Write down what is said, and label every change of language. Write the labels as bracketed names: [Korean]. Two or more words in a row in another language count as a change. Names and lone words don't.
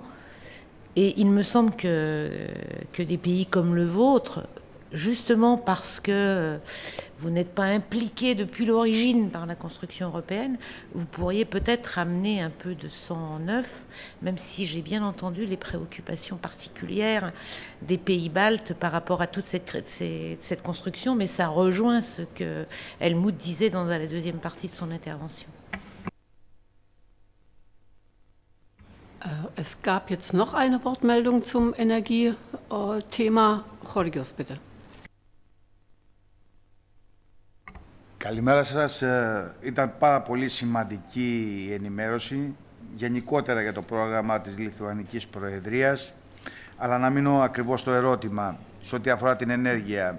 [French] Et il me semble que des pays comme le vôtre, justement parce que vous n'êtes pas impliqué depuis l'origine par la construction européenne, vous pourriez peut-être amener un peu de sang neuf, même si j'ai bien entendu les préoccupations particulières des pays baltes par rapport à toute cette construction, mais ça rejoint ce que Helmut disait dans la deuxième partie de son intervention. [German] Es gab jetzt noch eine Wortmeldung zum Energiethema. Jorgios, bitte. [Greek] Καλημέρα σας. Ήταν πάρα πολύ σημαντική η ενημέρωση γενικότερα για το πρόγραμμα της Λιθουανικής Προεδρίας, αλλά να μείνω ακριβώς στο ερώτημα σε ό,τι αφορά την ενέργεια.